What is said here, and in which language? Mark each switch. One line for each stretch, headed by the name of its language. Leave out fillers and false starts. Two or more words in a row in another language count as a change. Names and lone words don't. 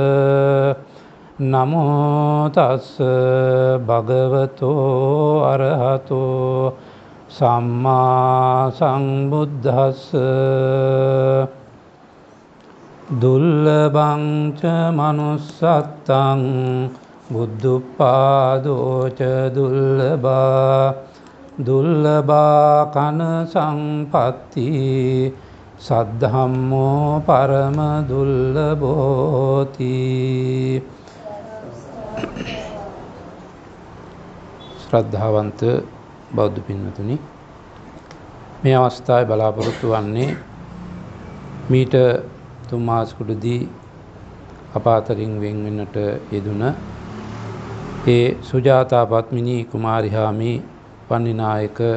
Pali: නමෝ තස් භගවතෝ අරහතෝ සම්මා සම්බුද්දස්ස දුල්ලභං ච මනුස්සත්තං බුද්ධුප්පාදෝ ච දුල්ලභා දුල්ලභා කන සම්පatti සද්ධම්මෝ පරම දුල්ලභෝති.
Sinhala: ශ්‍රද්ධාවන්ත බෞද්ධ පින්වතුනි, මේ අවස්ථාවේ බලාපොරොත්තු වන්නේ මීට 3 මාසකදී අප අතරින් වෙන් වෙන්නට යෙදුන ඒ සුජාතා පත්මිනී කුමාරිහාමි වන්නිනායක